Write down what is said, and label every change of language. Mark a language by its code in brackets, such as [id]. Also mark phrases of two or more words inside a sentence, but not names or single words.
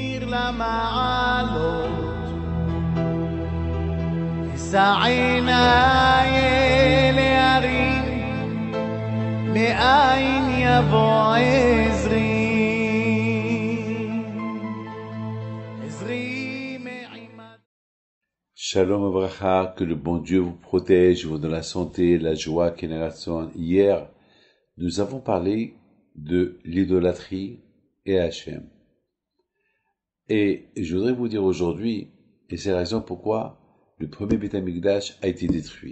[he] למעלות, אשא עיניי אל ההרים, מאין יבוא עזרי. שלום וברכה, [fr] que le bon Dieu vous protège, vous donne la santé, la joie, génération. Hier, nous avons parlé de l'idolâtrie et Hachem. Et je voudrais vous dire aujourd'hui, et c'est la raison pourquoi le premier [he] בית המקדש [fr] a été détruit.